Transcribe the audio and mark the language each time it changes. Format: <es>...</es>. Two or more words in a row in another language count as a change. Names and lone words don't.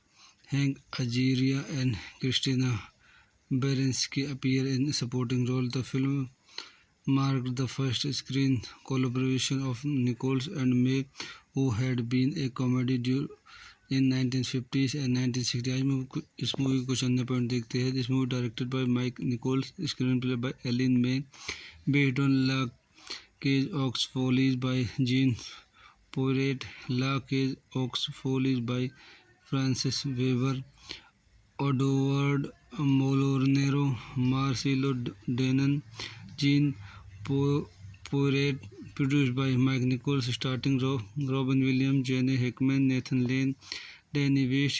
<en>Hank Azaria and Christina Baranski appear in supporting roles. The film marked the first screen collaboration of Nichols and May, who had been a comedy duo in 1950s and 1960s.</en> <hi>इस मूवी को चंद पॉइंट देखते हैं.</hi> <en>This movie directed by Mike Nichols, screenplay by Elaine May, based on La Cage aux Follies by Jean Poiret, La Cage aux Follies by Francis Weber, Edward Molonero, Marcelo Denon, Jean Poiret, produced by Mike Nichols, starting Robin Williams, Jane Hackman, Nathan Lane, Danny West.</en>